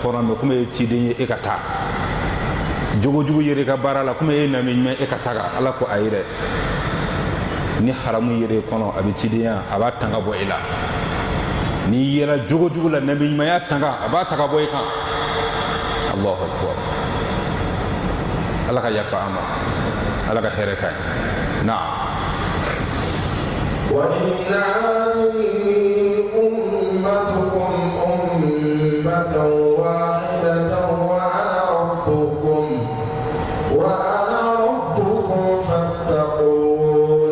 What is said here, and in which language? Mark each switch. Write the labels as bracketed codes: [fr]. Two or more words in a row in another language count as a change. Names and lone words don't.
[bm] kɔnɔ mɛ komi e ye ciden ye e ka taa jogojugu yera i ka baara la komi e ye nabi ɲuman e ka taga ala ko ayi dɛ ni haramu yera i kɔnɔ a bɛ cidenya a b'a tanga bɔ i la n'i yera jogojugu la nabi ɲumanya tanga a b'a taga bɔ i kan [ar] الله أكبر [bm] ala ka yafa an ma ala ka hɛrɛ ka ɲi naam [ar] وإن هذه أمتكم أمة واحدة وأنا ربكم فاتقون